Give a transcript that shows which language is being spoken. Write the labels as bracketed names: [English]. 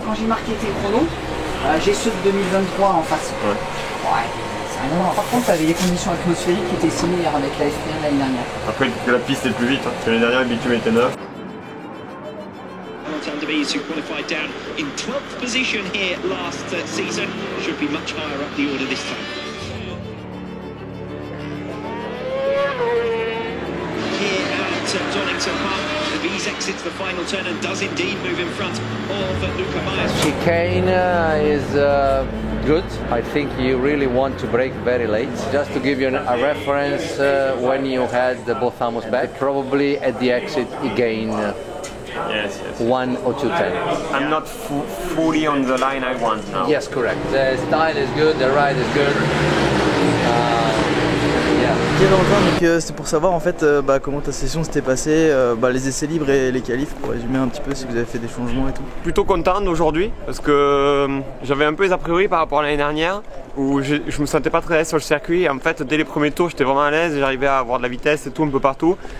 [French] Quand j'ai marqué tes chronos, j'ai ceux de 2023 en face. Ouais. Par contre, t'avais les conditions atmosphériques qui étaient similaires avec la F1 l'année dernière. Après, la piste est plus vite. Hein. L'année dernière, le bitume était neuf. [English] Who qualified down in 12th position here last season, should be much higher up the order this time. Here at Donington Park, the V's exits the final turn and does indeed move in front of Luca Myers. chicane is good. I think you really want to brake very late. Just to give you a reference, when you had the both Amos back, probably at the exit you gain. Yes. 1 or 2 tenths. I'm not fully on the line I want now. Yes, correct. The style is good, the ride is good. [French] Ok Valentin, donc c'est pour savoir en fait comment ta session s'était passée, les essais libres et les qualifs, pour résumer un petit peu si vous avez fait des changements et tout. Plutôt content d'aujourd'hui parce que j'avais un peu les a priori par rapport à l'année dernière où je me sentais pas très à l'aise sur le circuit. En fait, dès les premiers tours, j'étais vraiment à l'aise, j'arrivais à avoir de la vitesse et tout un peu partout.